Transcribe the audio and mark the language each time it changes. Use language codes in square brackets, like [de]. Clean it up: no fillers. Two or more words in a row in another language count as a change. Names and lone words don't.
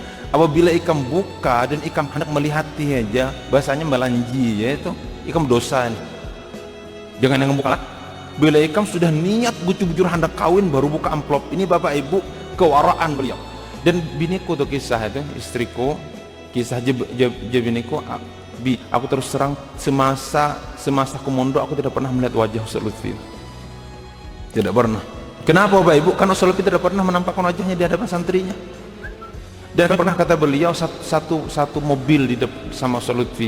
[bjn] Apabila ikam buka dan ikam hendak melihati aja, bahasanya melanji ya itu, ikam dosa nih. Jangan yang buka lah. Bila ikam sudah niat bujur-bujur hendak kawin baru buka amplop. Ini Bapak Ibu kewaraan beliau. Dan biniku tuh kisah itu, istriku, kisah biniku, [id] aku terus terang semasa aku mondok aku tidak pernah melihat wajah Ustaz Lutfi. Tidak pernah. Kenapa Bapak Ibu? Karena Ustaz Lutfi tidak pernah menampakkan wajahnya di hadapan santrinya. Dan pernah kata beliau satu mobil di depan sama Ustaz Lutfi.